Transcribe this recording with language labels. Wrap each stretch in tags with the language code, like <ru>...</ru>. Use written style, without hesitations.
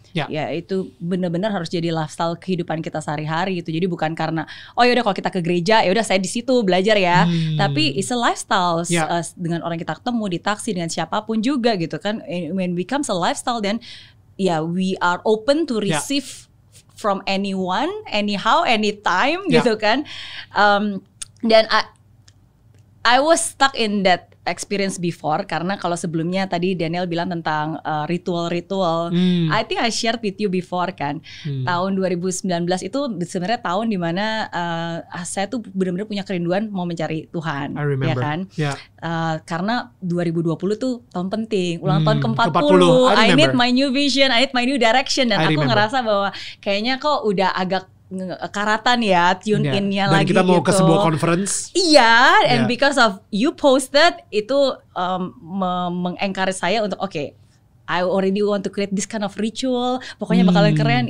<id>Ya itu benar-benar harus jadi lifestyle kehidupan kita sehari-hari gitu. Jadi bukan karena yaudah kalau kita ke gereja ya udah saya di situ belajar ya. Tapi</id> <en>it's a lifestyle</en> <id>dengan orang kita ketemu di taksi dengan siapapun juga gitu kan.</id> <en>When it becomes a lifestyle then we are open to receive from anyone, anyhow, anytime</en> <id>gitu kan. Dan</id> <en>I was stuck in that experience before</en> <id>karena kalau sebelumnya tadi Daniel bilang tentang ritual-ritual.</id> <en>I think I shared with you before kan.</en> <id>Tahun 2019 itu sebenarnya tahun dimana saya tuh benar-benar punya kerinduan mau mencari Tuhan.</id> <en>I remember.</en> <id>Ya kan? Karena 2020 tuh tahun penting, ulang tahun ke-40.</id> <en>I need my new vision, I need my new direction.</en> <id>Dan aku ngerasa bahwa kayaknya kok udah agak karatan ya tune in-nya lagi gitu. Dan kita mau ke sebuah conference.</id> <en>Iya, and because of you posted</en> <id>itu mengencourage saya untuk</id> <en>I already want to create this kind of ritual.</en> <id>Pokoknya bakalan keren.</id>